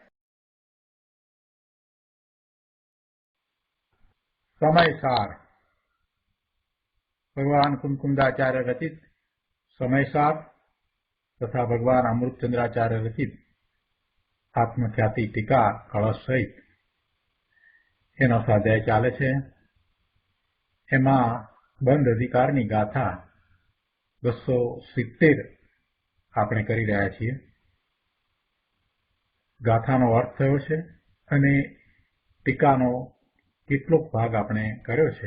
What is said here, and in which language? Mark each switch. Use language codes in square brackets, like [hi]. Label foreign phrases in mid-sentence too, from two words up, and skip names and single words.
[gu] સમયસાર ભગવાન કુમકુંદાચાર્ય રચિત સમયસાર તથા ભગવાન અમૃતચંદ્રાચાર્ય રચિત આત્મખ્યાતિ ટીકા કળશ સહિત એનો સ્વાધ્યાય ચાલે છે। એમાં બંધ અધિકારની ગાથા 270 આપણે કરી રહ્યા છીએ। ગાથાનો અર્થ થયો છે અને ટીકાનો કેટલોક ભાગ આપણે કર્યો છે।